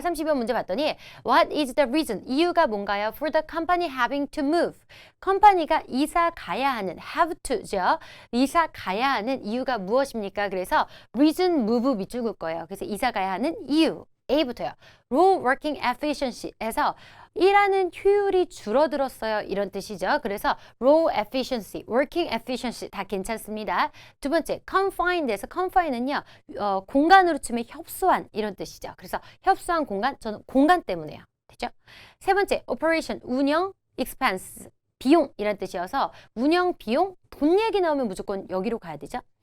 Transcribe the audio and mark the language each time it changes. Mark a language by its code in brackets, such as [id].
[ko] 32번 문제 봤더니 [en] What is the reason? [ko] 이유가 뭔가요? [en] For the company having to move. [ko] 컴퍼니가 이사 가야 하는 have to죠. 이사 가야 하는 이유가 무엇입니까? 그래서 reason move 밑줄 긋 거예요. 그래서 이사 가야 하는 이유. A부터요. [en] Low working efficiency [ko] 에서 일하는 효율이 줄어들었어요. 이런 뜻이죠. 그래서 raw efficiency, working efficiency 다 괜찮습니다. 두 번째, confined에서 confine은요. 공간으로 치면 협소한 이런 뜻이죠. 그래서 협소한 공간, 저는 공간 때문에요. 되죠? 세 번째, operation, 운영, expense, 비용 이란 뜻이어서 운영 비용, 돈 얘기 나오면 무조건 여기로 가야 되죠.